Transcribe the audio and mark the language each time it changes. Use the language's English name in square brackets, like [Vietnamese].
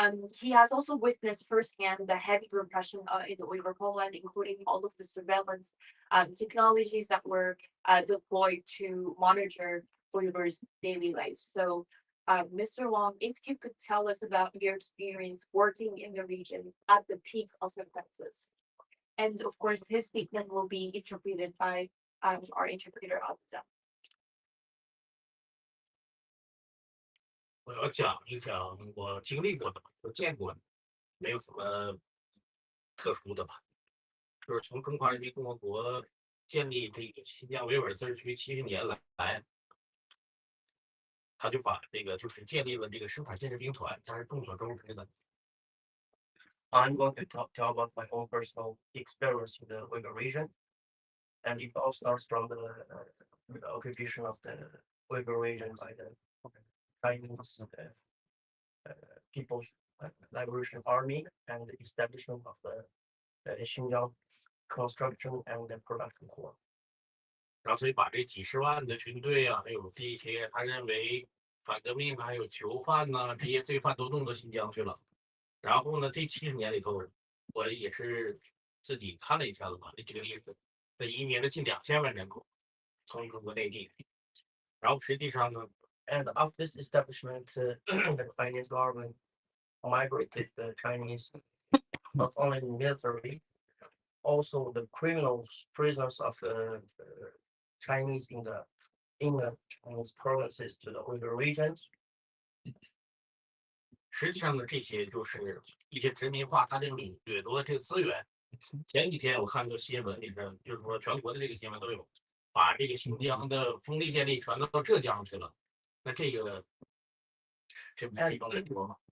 [English] He has also witnessed firsthand the heavy repression in the Uyghur homeland, including all of the surveillance technologies that were deployed to monitor Uyghurs' daily life. So, Mr. Wang, if you could tell us about your experience working in the region at the peak of the crisis. And of course, his statement will be interpreted by our interpreter, Abza. [Chinese] 我要讲一讲我经历过的，我见过的，没有什么特殊的吧。就是从中华人民共和国建立这个新疆维吾尔自治区70年来，他就把这个就是建立了这个司法建设兵团，它是众所周知的。 [English] I'm going to tell about my own personal experience in the Uyghur region, and it all starts from the occupation of the Uyghur region by the Chinese People's Liberation Army and the establishment of the Échilghan construction and the production core. [Chinese] 然后所以把这几十万的军队啊，还有这些他认为反革命还有囚犯呐、这些罪犯都弄到新疆去了。然后呢，这70年里头，我也是自己看了一下子吧，这个历史，这移民了近2000万人口，从中国内地。然后实际上呢， [English] And after this establishment, the Chinese government migrated the Chinese, not only in military, also the criminals, prisoners of the Chinese in the Chinese provinces to the Uyghur regions. [Chinese] 实际上呢，这些就是一些殖民化，它这个掠夺的这个资源。前几天我看到新闻里边，就是说全国的这个新闻都有，把这个新疆的风力电力全都到浙江去了。那这个这不是一种掠夺吗？